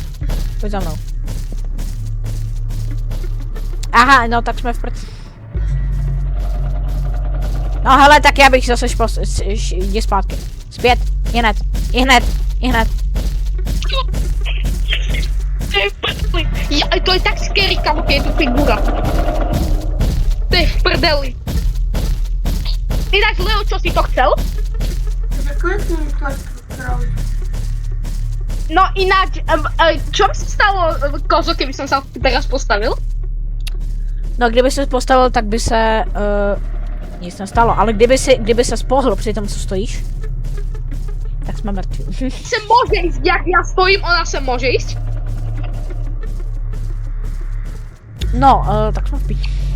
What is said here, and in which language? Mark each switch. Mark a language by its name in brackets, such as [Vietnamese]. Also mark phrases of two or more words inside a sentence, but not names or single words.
[Czech] Pojď za mnou. Aha, no tak jsme v prd. No hele, tak já bych zase jdi zpátky. Zpět, ihned. [Slovak] To je tak scary, kamo, je tu figura. To je v prdeli. Inak, Leo, čo si to chcel? No ináč, čo by sa stalo, Kozo, keby som sa teraz postavil? [Czech] No kdyby se postavil, tak by se nic nestalo, ale kdyby se spohl při tom, co stojíš, tak jsme mrtví. [Slovak] Se môže ísť, jak ja stojím, ona se môže ísť? [Czech] No, tak jsme v píči.